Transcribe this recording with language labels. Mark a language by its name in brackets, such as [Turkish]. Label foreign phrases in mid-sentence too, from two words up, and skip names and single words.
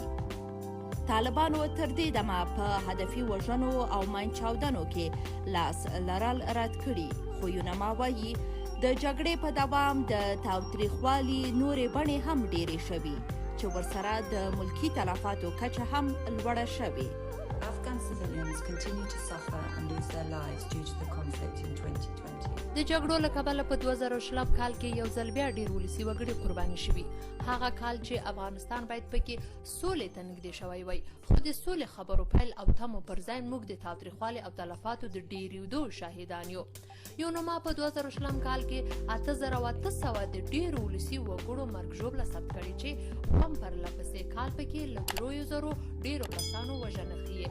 [Pashto] طالبانو تر دې دمه په هدفي وژنو او ماین چاودنو کې لاس لرل رد کړي. خو یونما وایي د جګړې په دوام د تاوتریخوالي نورې بڼې هم ډیرې شوي چې ورسره د ملکی تلفاتو کچه هم لوړه شوې. [English] Afghan civilians continue to suffer and lose their lives due to the conflict in 2020. [Pashto] د جګړو له کبله په 2020 کال کې یو ځل بیا ډېر ولسي وګړي قرباني شوي. هغه کال چې افغانستان باید پکې سولې ته نږدې شوی وای، خو د سولې خبرو پیل او تمو پر ځای موږ د تاوتریخوالي او تلفاتو د ډېرېدو شاهدان یو. یونما په 2020 کال کې 8800 د ډېرو ولسي وګړو مرګ ژوبله ثبت کړې چې هم پرله پسې کال پکې له 3000 ډېرو کسانو وژنه ښیي.